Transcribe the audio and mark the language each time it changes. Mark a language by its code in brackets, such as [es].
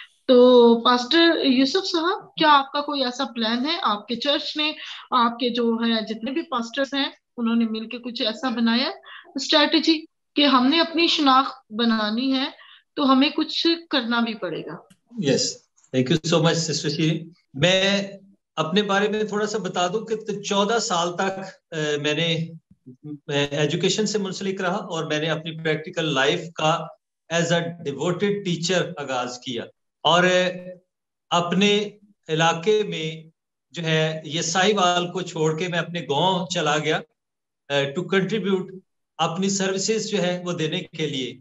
[ur] تو پاسٹر یوسف صاحب, کیا آپ کا کوئی ایسا پلان ہے, آپ کے چرچ نے, آپ کے جو ہے جتنے بھی پاسٹرز ہیں انہوں نے مل کے کچھ ایسا بنایا اسٹریٹجی کہ ہم نے اپنی شناخت بنانی ہے تو ہمیں کچھ کرنا بھی پڑے گا؟ [en] Yes, thank you so much sister Sherry. [ur] میں اپنے بارے میں تھوڑا سا بتا دوں کہ 14 سال تک میں نے ایجوکیشن سے منسلک رہا, اور میں نے اپنی پریکٹیکل لائف کا [en] as a devoted teacher [ur] آغاز کیا, اور اپنے علاقے میں جو ہے یہ سائی وال کو چھوڑ کے میں اپنے گاؤں چلا گیا [en] to contribute [ur] اپنی سروسز جو ہے وہ دینے کے لیے.